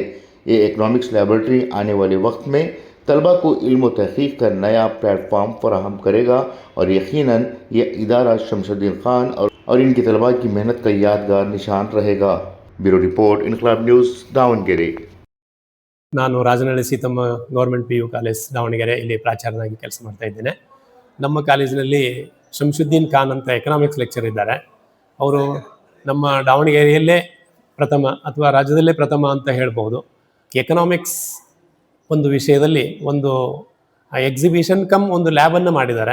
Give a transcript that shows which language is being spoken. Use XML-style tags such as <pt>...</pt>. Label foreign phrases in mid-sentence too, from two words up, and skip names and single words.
<ur>یہ</ur> <en>economics laboratory</en> <ur>آنے والے وقت میں طلبہ کو علم و تحقیق کا نیا پلیٹ فارم فراہم کرے گا اور یقیناً یہ ادارہ شمس الدین خان اور ان کے طلبہ کی محنت کا یادگار نشان رہے گا.</ur> <en>Bureau report, इनकलाब न्यूज़, दावणಗೆರೆ।</en> <kn>ನಾನು ರಾಜನಹಳ್ಳಿ ಸೀತಮ್ಮ ಗೌರ್ಮೆಂಟ್ PU ಕಾಲೇಜ್ ದಾವಣಗೆರೆ ಇಲ್ಲಿ ಪ್ರಾಚಾರ್ಯನಾಗಿ ಕೆಲಸ ಮಾಡ್ತಾ ಇದ್ದೇನೆ. ನಮ್ಮ ಕಾಲೇಜಿನಲ್ಲಿ ಶಂಶುದ್ದೀನ್ ಖಾನ್ ಅಂತ</kn> <en>economics lecturer</en> <kn>ಇದ್ದಾರೆ. ಅವರು ನಮ್ಮ ದಾವಣಗೆರೆಯಲ್ಲೇ ಪ್ರಥಮ ಅಥವಾ ರಾಜ್ಯದಲ್ಲೇ ಪ್ರಥಮ ಅಂತ ಹೇಳ್ಬೋದು. ಎಕನಾಮಿಕ್ಸ್ ಒಂದು ವಿಷಯದಲ್ಲಿ ಒಂದು</kn> <en>exhibition cum</en> <kn>ಒಂದು ಲ್ಯಾಬನ್ನು ಮಾಡಿದ್ದಾರೆ.</kn>